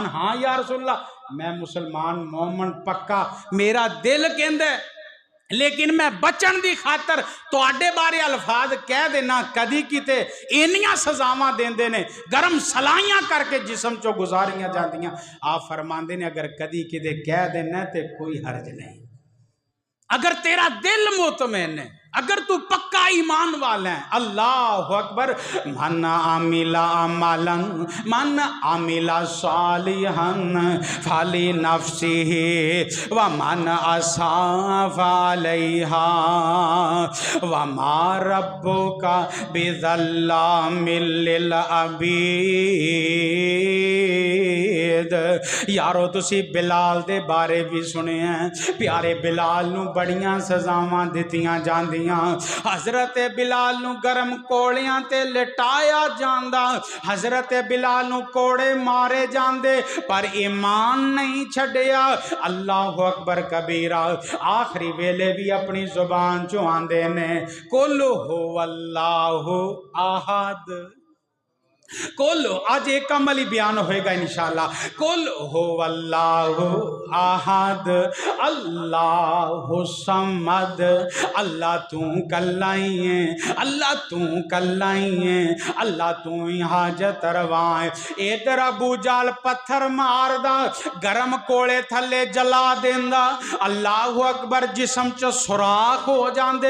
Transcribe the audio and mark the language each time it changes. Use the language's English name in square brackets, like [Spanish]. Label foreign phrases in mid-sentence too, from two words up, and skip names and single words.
[Punjabi] ہاں [Arabic] يا رسول الله [Punjabi] میں مسلمان مومن پکا، میرا دل کہندا ہے، لیکن میں بچن دی خاطر تہاڈے بارے الفاظ کہہ دینا. کدی کتے اِنیاں سزاواں دیندے نے، گرم سلائیاں کرکے جسم چوں گزاریاں جاندیاں. آپ فرماندے نے اگر کدی کتے کہہ دینا تے کوئی حرج نہیں، اگر تیرا دل مطمئن ہے، اگر تو پکا ایمان والا ہے. [Arabic] الله أكبر. من عامل عملا، من عمل صالحا فلنفسه ومن أساء عليها وما ربك بظلام للعبيد. [Punjabi] یارو تسی بلال دے بارے وی سنے ہیں، پیارے بلال نوں بڑیاں سزاواں دتیاں جاندیاں. حضرت بلال نوں گرم کولیاں تے لٹایا جاندا، حضرت بلال نوں کوڑے مارے جاندے، پر ایمان نہیں چھڈیا. [Arabic] الله أكبر كبيرا. [Punjabi] آخری ویلے وی اپنی زبان چوں آندے نے [Arabic] قل هو الله أحد. [Punjabi] کل اج اک عملی بیان ہووے گا [Arabic] إن شاء الله. قل هو الله أحد الله الصمد. [Punjabi] اللہ تو کلا ہی ہے، اللہ تو کلا ہی ہے، اللہ تو ہی حاجت روا اے. ادھر ابو جہل پتھر ماردا، گرم کولے تھلے جلا دیندا. [Arabic] الله أكبر. [Punjabi] جسم چ سوراخ ہو جاندے.